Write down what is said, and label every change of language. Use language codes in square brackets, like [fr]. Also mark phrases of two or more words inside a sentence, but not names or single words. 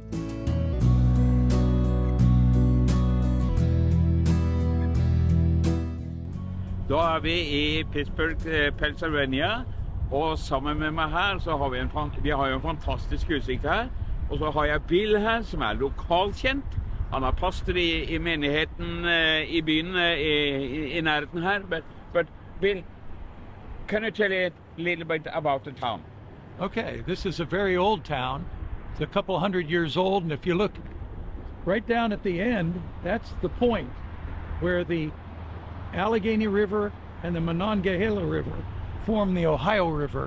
[no] Da vi i Pittsburgh, Pennsylvania, og sammen med meg her så har vi en fantastisk utsikt her. Og så har jeg Bill her, som lokalkjent. Han pastor i menigheten i byen i nærheten her. [en] But Bill, can you tell a little bit about the town? Okay, this is a very old town. It's a couple hundred years old, and if you look right down at the end, that's the point where the Allegheny River and the Monongahela River form the Ohio River.